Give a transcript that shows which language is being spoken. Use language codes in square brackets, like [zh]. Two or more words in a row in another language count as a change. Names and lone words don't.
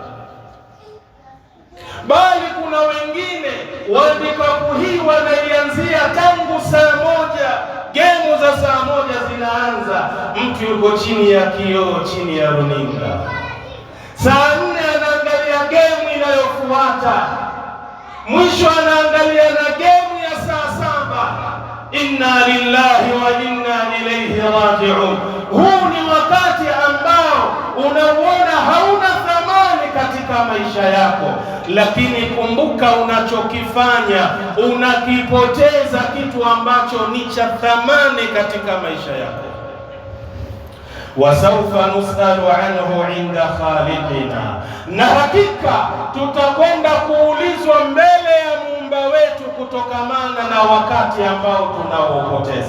[sw] Bali kuna wengine [en] World Cup [sw] hii wanaianzia tangu saa 1. Gemu za saa 1 zinaanza, mtu yuko chini ya kioo, chini ya runinga. Saa 4 anaangalia gemu inayofuata, mwisho anaangalia na gemu ya saa 7. [ar] إنا لله وإنا إليه راجعون. [sw] Huu ni wakati ambao unauona hauna thamani katika maisha yako, lakini kumbuka unachokifanya, unakipoteza kitu ambacho ni cha thamani katika maisha yako. [ar] وسوف نسأل عنه عند خالقنا, [sw] na hakika tutakwenda kuulizwa mbele ya muumba wetu kutokamana na wakati ambao tunaopoteza.